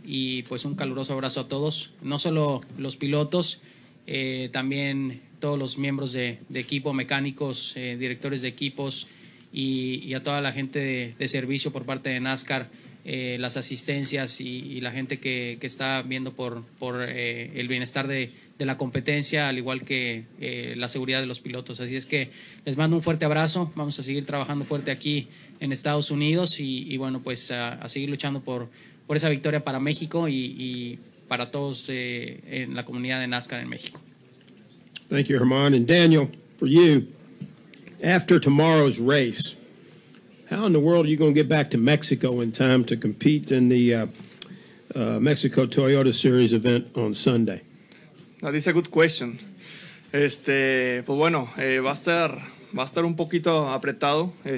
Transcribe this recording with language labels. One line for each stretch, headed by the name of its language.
Spanish: Y pues un caluroso abrazo a todos, no solo los pilotos, también todos los miembros de equipo, mecánicos, directores de equipos y a toda la gente de servicio por parte de NASCAR, las asistencias y la gente que está viendo por el bienestar de la competencia, al igual que la seguridad de los pilotos. Así es que les mando un fuerte abrazo. Vamos a seguir trabajando fuerte aquí en Estados Unidos y bueno, pues a seguir luchando por esa victoria para México y para todos en la comunidad de NASCAR en México.
English: Thank you, Germán. And Daniel, for you, after tomorrow's race, how in the world are you going to get back to Mexico in time to compete in the Mexico Toyota Series event on Sunday? That is a good question.
Spanish: Pues bueno, va a estar un poquito apretado.